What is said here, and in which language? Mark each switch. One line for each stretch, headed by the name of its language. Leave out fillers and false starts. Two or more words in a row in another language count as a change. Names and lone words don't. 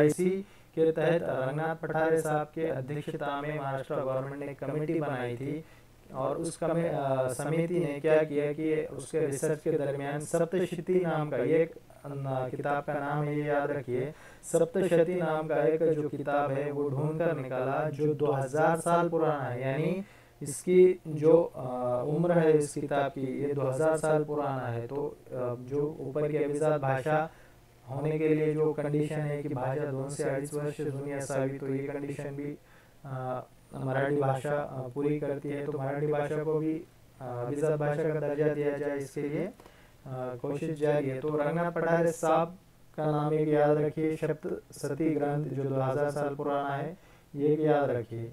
Hindi: इसी के तहत रंगनाथ पठारे साहब के अध्यक्षता में महाराष्ट्र गवर्नमेंट ने एक कमेटी बनाई थी, और इस समिति ने क्या किया कि इस के रिसर्च के दरमियान सप्तशती नाम का एक किताब का नाम है, ये याद रखिए, सप्तशती नाम का एक जो किताब है वो ढूँढ कर निकाला जो 2000 साल पुराना है, यानी इस की जो उम्र है इस किताब की ये 2000 साल पुराना है. तो जो ऊपर की अभिजात भाषा होने के लिए जो कंडीशन है कि भाषा 2 से 2.5
Marathi: वर्ष जुनी असावी،
Hindi: तो ये कंडीशन भी मराठी भाषा पूरी करती है. तो मराठी भाषा को भी अभिजात भाषा का दर्जा दिया जाए, इस के लिए कोशिश जारी है. तो रंगनाथ पठारे साहब का नाम एक याद रखिए, सप्तशती ग्रंथ जो 2000 साल पुराना है, ये एक याद रखिए.